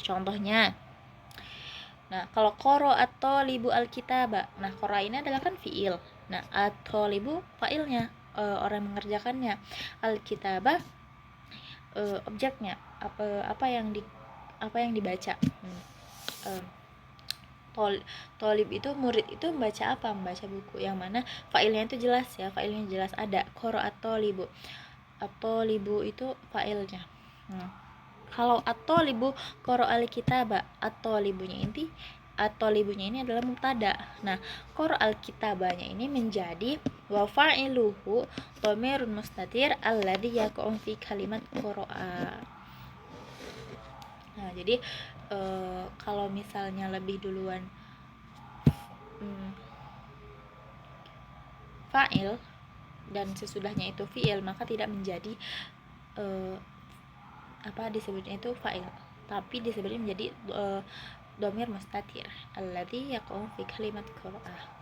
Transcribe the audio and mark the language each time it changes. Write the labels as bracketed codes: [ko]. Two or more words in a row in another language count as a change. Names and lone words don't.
[id] Contohnya, nah kalau [ar] قرأ الطالب الكتاب, [id] nah qara ini adalah kan fi'il, nah at-talibu fa'ilnya, orang yang mengerjakannya, al-kitaba objeknya, apa yang dibaca. Tolib itu murid itu membaca apa? Membaca buku, yang mana failnya itu jelas ya, failnya jelas ada [ar] قرأ الطالب. [id] At-tolibu itu failnya. Kalau [ar] الطالب قرأ الكتاب, [id] at-tolibunya ini adalah mubtada. [ar] Nah, قرأ الكتاب [id] ini menjadi [ar] وفاعله ضمير مستتر الذي يقع في كلمة قرأ. [id] Nah, jadi kalau misalnya lebih duluan fa'il dan sesudahnya itu fi'il, maka tidak menjadi disebutnya itu fa'il, tapi disebutnya menjadi [ar] ضمير مستتر الذي يقع في كلمة قراءة.